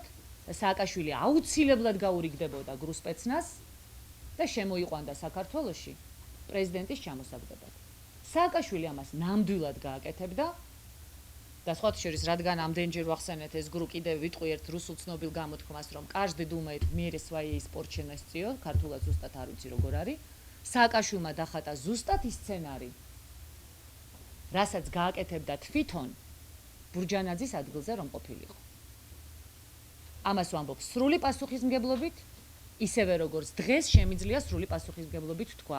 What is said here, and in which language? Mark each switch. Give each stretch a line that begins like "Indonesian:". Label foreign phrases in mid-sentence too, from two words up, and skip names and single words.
Georgian: სააკაშვილი აუცილებლად გაურიგდებოდა გრუსპეცნას და შემოიყვანდა საქართველოში პრეზიდენტის ჩამოსაგდებად. სააკაშვილი ამას ნამდვილად გააკეთებდა და სხვათა შორის, რადგან ამდენჯერ ვახსენეთ ეს გრუ კიდევ ვიტყვი ერთ რუსულ ცნობილ გამოთქმას, რომ
Russian: каждый думает в мире своей испорченностью,
Georgian: ქართულად ზუსტად არ ვიცი როგორ არის. სააკაშვილმა დახატა ზუსტად ის სცენარი, რასაც გააკეთებდა თვითონ ბურჯანაძის ადგილზე რომ ყოფილიყო. ამას ვამბობ სრული პასუხისმგებლობით, ისევე როგორც დღეს შემიძლია სრული პასუხისმგებლობით თქვა.